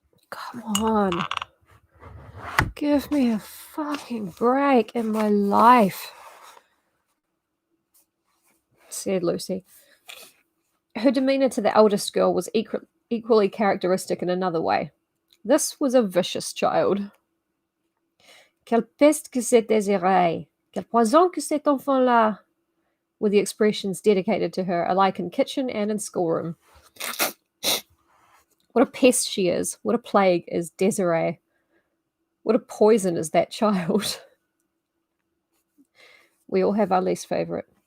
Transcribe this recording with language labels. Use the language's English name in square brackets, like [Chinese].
[English] Come on. Give me a fucking break in my life, said Lucy. Her demeanour to the eldest girl was equally characteristic in another way. This was a vicious child. [French] Quelle peste que c'est Désirée! Quel poison que cet enfant-là! [English] Were the expressions dedicated to her, alike in kitchen and in schoolroom. What a pest she is. What a plague is Desiree. What a poison is that child. We all have our least favourite.